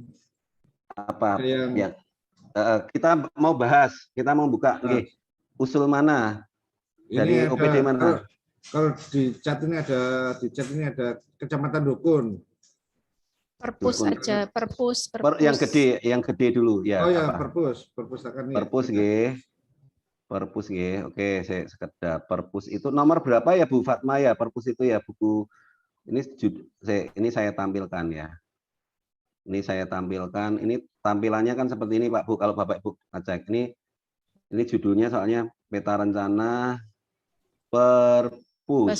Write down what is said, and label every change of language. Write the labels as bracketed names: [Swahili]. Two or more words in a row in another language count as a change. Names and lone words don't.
[Indonesian] apa yang kita mau bahas, kita mau buka usul mana dari OPD mana? Kalau di chat ini ada Kecamatan Dukun. Perpus aja, perpus. Yang gede dulu ya. Oh ya, perpustakaan. Perpus nggih. Perpus nggih. Oke, saya sekedar perpus itu nomor berapa ya Bu Fatma ya? Perpus itu ya buku ini saya tampilkan ya. Ini saya tampilkan. Ini tampilannya kan seperti ini Pak Bu. Kalau Bapak Ibu ngecek ini judulnya soalnya peta rencana Perpus.